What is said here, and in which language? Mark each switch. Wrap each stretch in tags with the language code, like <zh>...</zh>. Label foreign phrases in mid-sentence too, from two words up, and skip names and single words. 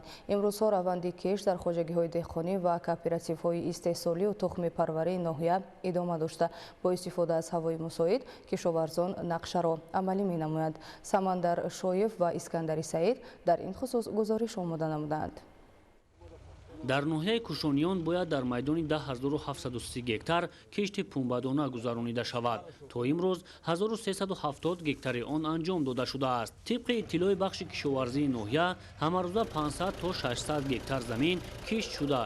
<tg>имрӯзҳо раванди кишт дар хоҷагиҳои деҳқонӣ ва кооперативҳои истеҳсолӣ ва тухмпарварии ноҳия идома дошта. бо истифода аз ҳавои мусоид кишоварзон нақшаро амалӣ менамоянд. Самандар Шоев ва Искандарӣ Саид дар ин хусус гузориш омода намуданд. дар ноҳияи кушониён бояд дар майдони 10730 гектар кишти пунбадона гузаронида шавад. То имрӯз 1370 гектари он анҷом дода шудааст. тибқи иттилои бахши кишоварзии ноҳия ҳамарӯза 500 то 600 гектар замин кишт шуда.</tg>